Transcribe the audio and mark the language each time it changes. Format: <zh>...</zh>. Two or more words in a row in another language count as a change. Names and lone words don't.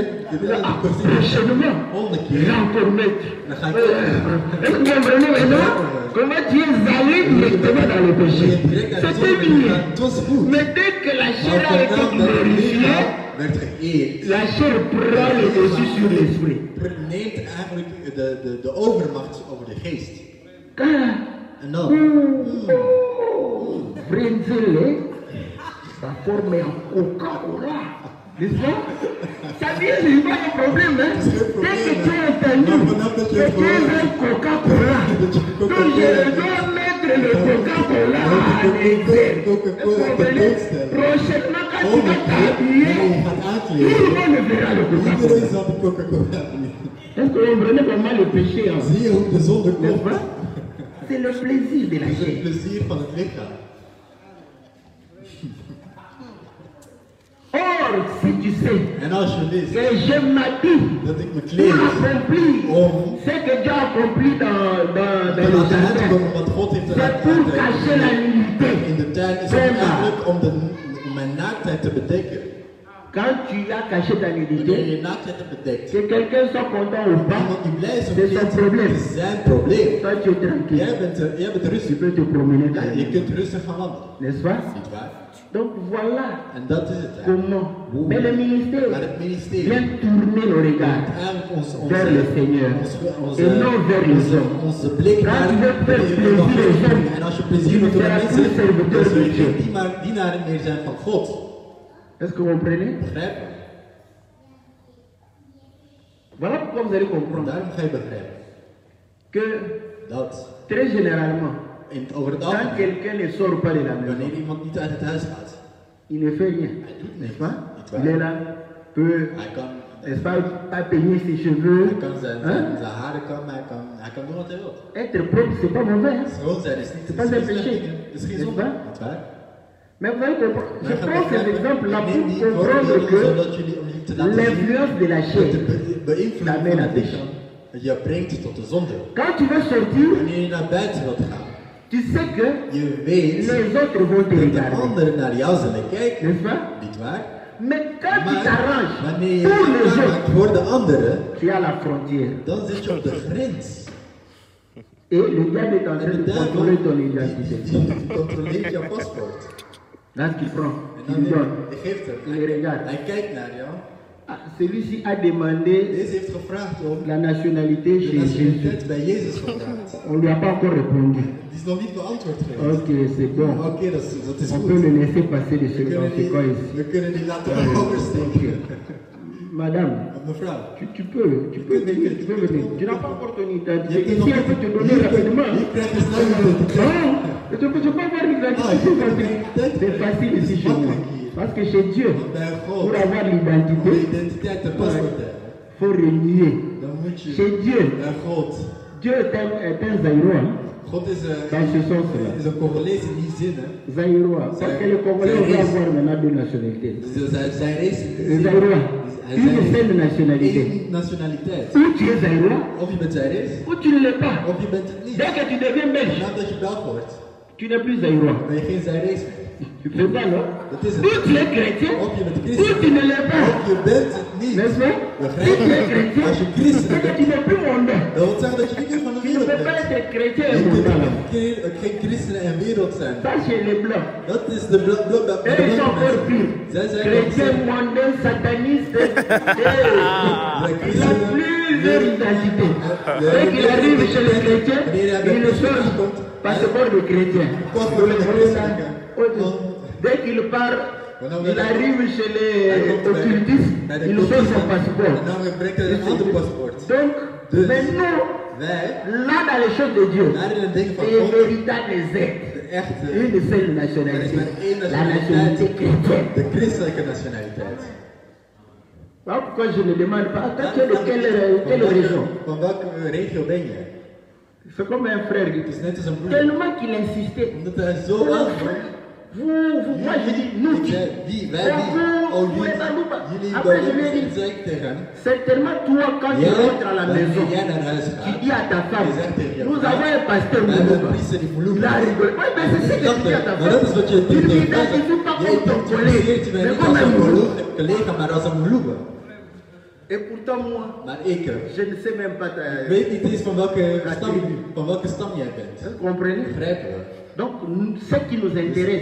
<nl>wel Ah, die kostuum.</nl> <fr>prochainement, 100 il</fr> <nl>keer.</nl> <fr>va encore mettre.</fr> <nl>Dan ga ik ook.</nl> <fr>Est-ce que vous comprenez maintenant comment tu es allé directement dans le péché?</fr> <nl>Direct naar de</nl> <fr>C'était</fr> <nl>zon</nl> <fr>bien.</fr> <nl>gegaan. Het was goed.</nl> <fr>Mais dès que la chair a</fr> <nl>Maar</nl> <fr>été</fr> <nl>vanaf dat het</nl> <fr>glorifiée,</fr> <nl>lichaam werd geëerd,</nl> <fr>la chair prend le dessus sur l'esprit.</fr> <nl>neemt eigenlijk de overmacht over de geest.</nl> <fr>Car,</fr> <nl>En dan,</nl> <fr>Brenzele, ça forme un Coca-Cola. N'est-ce pas? Ça vient, c'est pas un problème, hein? Dès que tu as entendu que tu es un Coca-Cola, donc je dois mettre le Coca-Cola à l'exergue. Prochainement, quand tu vas t'habiller, tout le monde verra le</fr> <nl>iedereen</nl> <fr>Coca-Cola.</fr> <nl>zal de Coca-Cola drinken.</nl> <fr>Est-ce que vous comprenez vraiment le péché, hein?</fr> <nl>Zie je hoe de zonde</nl> <fr>N'est-ce</fr> <nl>komt?</nl> <fr>pas? C'est le plaisir de la</fr> <nl>Het is het</nl> <fr>chair.</fr> <nl>plezier van het lichaam.</nl> <fr>Or, si tu sais</fr> <nl>En als je wist</nl> <fr>que je m'habille</fr> <nl>dat ik me</nl> <fr>pour</fr> <nl>kleed</nl> <fr>accomplir</fr> <nl>om</nl> <fr>ce que Dieu a accompli dans</fr> <nl>te</nl> <fr>le</fr> <nl>laten</nl> <fr>jardin,</fr> <nl>uitkomen wat God heeft</nl> <fr>c'est pour cacher la nudité.</fr> <nl>in de tuin, is het eigenlijk om mijn naaktheid te bedekken.</nl> <fr>Quand tu as caché ta</fr> <nl>Wanneer</nl> <fr>nudité,</fr> <nl>je naaktheid bedekt,</nl> <fr>que quelqu'un soit content ou pas,</fr> <nl>iemand die blij is of</nl> <fr>c'est son</fr> <nl>niet,</nl> <fr>problème.</fr> <nl>is zijn probleem.</nl> <fr>Toi tu es tranquille.</fr> <nl>Jij bent</nl> <fr>Tu</fr> <nl>rustig.</nl> <fr>peux te promener dans</fr> <nl>Je</nl> <fr>les</fr> <nl>kunt rustig gaan wandelen.</nl> <fr>n'est-ce pas?</fr> <nl>Niet waar?</nl> <fr>Donc voilà</fr> <nl>En dat is het. Hè.</nl> <fr>comment. Mais le</fr> <nl>Maar</nl> <fr>ministère</fr> <nl>het ministerie</nl> <fr>vient tourner le regard</fr> <nl>eigenlijk</nl> <fr>vers le Seigneur</fr> <nl>onze,</nl> <fr>et non vers les hommes.</fr> <nl>onze blik</nl> <fr>Quand</fr> <nl>naar</nl> <fr>tu veux faire</fr> <nl>de</nl> <fr>plaisir aux hommes,</fr> <nl>en als je</nl> <fr>tu</fr> <nl>plezier</nl> <fr>ne</fr> <nl>doet aan</nl> <fr>seras</fr> <nl>mensen,</nl> <fr>plus serviteur</fr> <nl>dan zul</nl> <fr>de</fr> <nl>je</nl> <fr>Dieu.</fr> <nl>geen dienaren meer zijn van God.</nl> <fr>Est-ce que vous comprenez?</fr> <nl>Begrijp je?</nl> <fr>Voilà pourquoi vous allez</fr> <nl>En</nl> <fr>comprendre</fr> <nl>daarom ga je begrijpen</nl> <fr>que</fr> <nl>dat</nl> <fr>très généralement,</fr> <nl>over het</nl> <fr>quand</fr> <nl>algemeen,</nl> <fr>quelqu'un ne sort pas de la maison,</fr> <nl>wanneer iemand niet uit het huis gaat,</nl> <fr>il ne fait rien, n'est-ce pas? Il est là, peut,</fr> <nl>hij kan,</nl> <fr>n'est-ce pas, pas peigner ses cheveux.</fr> <nl>hij kan zijn</nl> <fr>Hein?</fr> <nl>haren kan, hij kan doen wat hij wil.</nl> <fr>Être propre, c'est pas mauvais. Hein?</fr> <nl>Schoon zijn is niet</nl> <fr>C'est pas un péché.</fr> <nl>Het is geen</nl> <fr>N'est-ce</fr> <nl>zonde.</nl> <fr>pas?</fr> <nl>Niet waar?</nl> <fr>Mais vous allez comprendre. Je</fr> <nl>Maar ga</nl> <fr>prends ces</fr> <nl>begrijpen,</nl> <fr>exemples-là</fr> <nl>neem</nl> <fr>pour</fr> <nl>die</nl> <fr>comprendre</fr> <nl>voorbeelden</nl> <fr>que</fr> <nl>zodat jullie om jullie te laten zien</nl> <fr>l'influence de la chair</fr> <nl>dat de beïnvloeding</nl> <fr>t'amène</fr> <nl>van</nl> <fr>à</fr> <nl>het</nl> <fr>pécher.</fr> <nl>lichaam je brengt tot de zonde.</nl> <fr>Quand tu veux sortir,</fr> <nl>Wanneer je naar buiten wilt gaan,</nl> <fr>tu sais que</fr> <nl>je weet</nl> <fr>les autres vont te</fr> <nl>dat de</nl> <fr>regarder.</fr> <nl>anderen naar jou zullen kijken.</nl> <fr>N'est-ce pas?</fr> <nl>Niet waar?</nl> <fr>Mais quand tu</fr> <nl>Maar</nl> <fr>t'arranges</fr> <nl>wanneer je</nl> <fr>pour les</fr> <nl>je</nl> <fr>autres,</fr> <nl>maakt voor de anderen,</nl> <fr>tu es à la frontière.</fr> <nl>dan zit je op de grens.</nl> <fr>Et le diable est en</fr> <nl>En</nl> <fr>train de</fr> <nl>de duivel</nl> <fr>contrôler ton identité.</fr> <nl>die controleert jouw paspoort.</nl> <fr>Là, ce qu'il prend,</fr> <nl>En</nl> <fr>il</fr> <nl>dan</nl> <fr>donne.</fr> <nl>hij geeft hem.</nl> <fr>Il regarde.</fr> <nl>Hij kijkt naar jou.</nl> <fr>Ah, celui-ci a demandé</fr> <nl>Deze heeft gevraagd om</nl> <fr>la nationalité</fr> <nl>de</nl> <fr>chez Jésus.</fr> <nl>nationaliteit bij Jezus gevraagd.</nl> <fr>On ne lui a pas encore répondu.</fr> <nl>Die is nog niet beantwoord geweest.</nl> <fr>Ok, c'est bon.</fr> <nl>Oké, dat is</nl> <fr>On</fr> <nl>goed.</nl> <fr>peut le laisser passer de ce</fr> <nl>We</nl> <fr>dans</fr> <nl>kunnen</nl> <fr>ce cas ici.</fr> <nl>we kunnen die laten oversteken.</nl> <fr>Madame,</fr> <nl>Mevrouw,</nl> <fr>tu peux venir, tu peux venir. Tu n'as pas encore ton identité.</fr> <nl>je hebt</nl> <fr>Ici, on peut te donner rapidement.</fr> <nl>Hier krijg je snel je identiteit.</nl> <fr>Non, tu ne peux pas avoir l'identité C'est facile ici chez moi. Parce que chez Dieu, pour avoir l'identité, il faut renier. Chez Dieu, Dieu est un Zaïrois.</fr> <nl>God is</nl> <fr>Dans ce sens-là.</fr> <nl>een Congolees in die zin.</nl> <fr>Zaïrois. Parce que les Congolais vont avoir maintenant deux nationalités. Zaïrois. Une seule nationalité.</fr> <nl>Eén nationaliteit.</nl> <fr>Ou tu es Zaïrois,</fr> <nl>Of je bent Zaïrees,</nl> <fr>ou tu ne l'es pas.</fr> <nl>of je bent het niet.</nl> <fr>Dès que tu deviens belge,</fr> <nl>Nadat je Belg wordt,</nl> <fr>tu n'es plus Zaïrois.</fr> <nl>ben je geen Zaïrees meer.</nl> <fr>C'est ça, non?</fr> <nl>Dat is</nl> <fr>Ou</fr> <nl>het.</nl> <fr>tu es chrétien,</fr> <nl>Of je bent</nl> <fr>ou tu</fr> <nl>christen,</nl> <fr>ne l'es pas.</fr> <nl>of je bent het niet.</nl> <fr>N'est-ce pas? Si tu es chrétien,</fr> <nl>Als je christen</nl> <fr>c'est que</fr> <nl>bent,</nl> <fr>tu n'es plus mondain.</fr> <nl>dat wil zeggen dat je niet meer van de</nl> <fr>Tu ne</fr> <nl>wereld</nl> <fr>peux pas</fr> <nl>bent.</nl> <fr>être chrétien et</fr> <nl>Je kunt</nl> <fr>mondain.</fr> <nl>geen christen en wereld zijn.</nl> <fr>Ça, chez les blancs.</fr> <nl>Dat is de blok</nl> <fr>Et ils sont encore pires.</fr> <nl>Zij zijn</nl> <fr>Chrétien, mondain, sataniste. Il a plusieurs identités. Dès qu'il arrive chez les chrétiens, il ne change passeport de chrétien. Dès qu'il part, il arrive chez les occultistes, il change son passeport.</fr> <nl>En dan brengt hij een ander paspoort.</nl> <fr>Donc, mais nous,</fr> <nl>Wij,</nl> <fr>là dans les choses de Dieu,</fr> <nl>daar in het ding van</nl> <fr>les</fr> <nl>God,</nl> <fr>véritables</fr> <nl>de</nl> <fr>êtres,</fr> <nl>echte,</nl> <fr>une seule</fr> <nl>er is</nl> <fr>nationalité,</fr> <nl>maar één</nl> <fr>la nationalité</fr> <nl>nationaliteit,</nl> <fr>chrétienne.</fr> <nl>de christelijke nationaliteit.</nl> <fr>Voilà pourquoi je ne demande pas, toi tu es de quelle région?</fr> <nl>Van welke regio ben je?</nl> <fr>C'est comme un frère qui</fr> <nl>Het is net als een broer.</nl> <fr>tellement qu'il insistait.</fr> <nl>Omdat hij zo aangaf.</nl> <fr>Moi je dis, nous</fr> <nl>Ik</nl> <fr>qui.</fr> <nl>zei, wie, wij, wie? Oh, jullie,</nl> <fr>Après je lui ai</fr> <nl>jullie,</nl> <fr>dit,</fr> <nl>zei ik tegen hem.</nl> <fr>certainement toi quand tu rentres à la maison,</fr> <nl>Wanneer jij naar huis</nl> <fr>tu</fr> <nl>gaat,</nl> <fr>dis à ta femme,</fr> <nl>je zegt tegen je</nl> <fr>nous</fr> <nl>vrouw,</nl> <fr>avons un pasteur</fr> <nl>we hebben een</nl> <fr>Moulouba.</fr> <nl>priester die Moulouba.</nl> <fr>Il a rigolé. Oui, mais c'est ce que tu dis à ta</fr> <nl>Maar dat is</nl> <fr>femme.</fr> <nl>wat je</nl> <fr>Tu ne</fr> <nl>tegen mij</nl> <fr>t'identifies pas</fr> <nl>zegt. Je</nl> <fr>comme ton collègue,</fr> <nl>identificeert je mij</nl> <fr>mais</fr> <nl>niet</nl> <fr>comme</fr> <nl>als</nl> <fr>un</fr> <nl>een</nl> <fr>Moulouba.</fr> <nl>collega, maar als een Moulouba.</nl> <fr>Et pourtant moi,</fr> <nl>Maar ik</nl> <fr>je ne sais même pas ta...</fr> <nl>weet niet eens van welke stam jij bent.</nl> <fr>Vous comprenez?</fr> <nl>Begrijpen we?</nl> <fr>Donc ce qui nous intéresse,</fr>